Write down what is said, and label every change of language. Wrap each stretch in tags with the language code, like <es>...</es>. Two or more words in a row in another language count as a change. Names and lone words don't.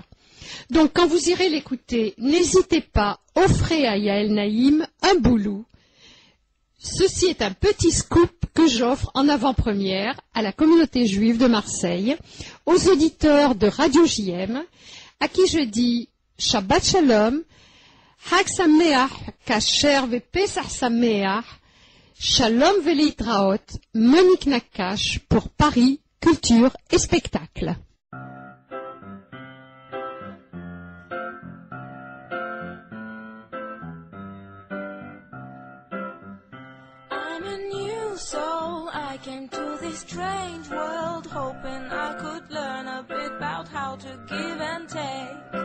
<fr>Donc quand vous irez l'écouter, n'hésitez pas, offrez à Yael Naïm un boulot. Ceci est un petit scoop que j'offre en avant-première à la communauté juive de Marseille, aux auditeurs de Radio JM, à qui je dis</fr> <he>שבת שלום, חג שמח, כשר ופסח שמח, שלום ולהתראות,</he> <fr>Monique Nakache pour Paris, Culture et Spectacle.</fr> <en>I'm a new soul, I came to this strange world hoping I could learn a bit about how to give and take.</en>